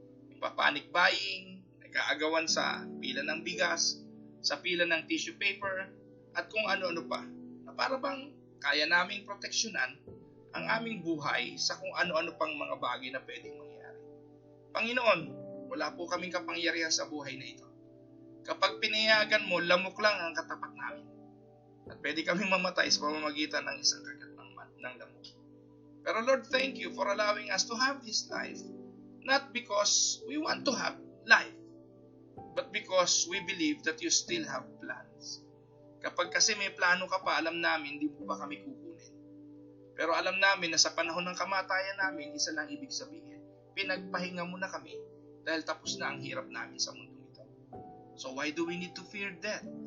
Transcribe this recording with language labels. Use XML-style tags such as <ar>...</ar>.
<tl>Nagpapanik buying, nag-aagawan sa pila ng bigas, sa pila ng tissue paper, at kung ano-ano pa, na para bang kaya naming proteksyonan ang aming buhay sa kung ano-ano pang mga bagay na pwedeng mangyari. Panginoon, wala po kaming kapangyarihan sa buhay na ito. Kapag pinayagan mo, lamok lang ang katapat namin. At pwede kaming mamatay sa pamamagitan ng isang kagat ng lamok. Pero</tl> <en>Lord, thank you for allowing us to have this life. Not because we want to have life, but because we believe that you still have plans.</en> <tl>Kapag kasi may plano ka pa, alam namin, di mo pa kami kukunin. Pero alam namin na sa panahon ng kamatayan namin, isa lang ibig sabihin, pinagpahinga mo na kami dahil tapos na ang hirap namin sa mundo ito.</tl> <en>So why do we need to fear death?</en>